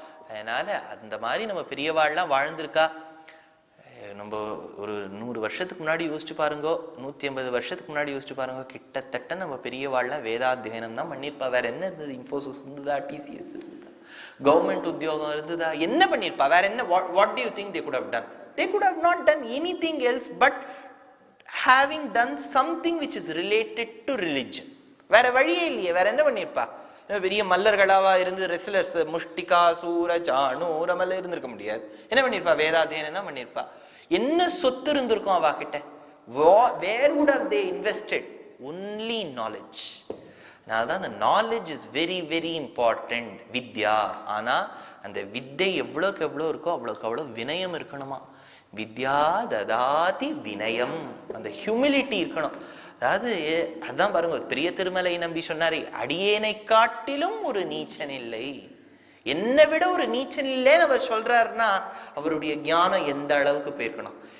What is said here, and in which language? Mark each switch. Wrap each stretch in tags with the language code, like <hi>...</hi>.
<ta>அதனால அந்த மாதிரி நம்ம பெரியவாள்லாம் வாழ்ந்திருக்கா. நம்ம ஒரு 100 வருஷத்துக்கு முன்னாடி யோசிச்சு பாருங்க, 150 வருஷத்துக்கு முன்னாடி யோசிச்சு பாருங்க, கிட்டத்தட்ட நம்ம பெரியவாள்லாம் வேதாத்தியனம் தான் பண்ணிருப்பா. வேற என்ன இருந்தது? இன்ஃபோசிஸ் இருந்ததா, டிசிஎஸ் இருந்ததா, கவர்மெண்ட் உத்தியோகம் இருந்ததா, என்ன பண்ணிருப்பா? வேற என்ன?</ta> <en>What do you think they could have done? They could have not done anything else but having done something which is related to religion.</en> <ta>வேற வழியே இல்லையே. வேற என்ன பண்ணிருப்பா? பெரிய மல்லர்களாவா இருந்து ரெஸ்லர்ஸ், முஷ்டிகா சூர சாணூரமல்ல இருந்திருக்க முடியாது. என்ன பண்ணிருப்பா? வேதாத்தியனம் தான் பண்ணிருப்பா. என்ன சொத்து இருந்திருக்கும் அவா கிட்ட?</ta> <en>Where would have they invested? Only knowledge.</en> <ta>அதனால்தான் அந்த</ta> <en>Knowledge is very very important.</en> <ta>வித்யா, ஆனா அந்த வித்தை எவ்வளோக்கு எவ்வளோ இருக்கோ அவ்வளோக்கு அவ்வளோ வினயம் இருக்கணுமா. வித்யா ததாதி வினயம், அந்த ஹியூமிலிட்டி இருக்கணும். அதாவது அதான் பாருங்க, பெரிய திருமலை நம்பி சொன்னாரு, அடியேனை காட்டிலும் ஒரு நீச்சன் இல்லை, என்னை விட ஒரு நீச்சன் இல்லைன்னு அவர் சொல்றாருன்னா அவருடைய ஞானம் எந்த அளவுக்கு போயிருக்கணும்.</ta>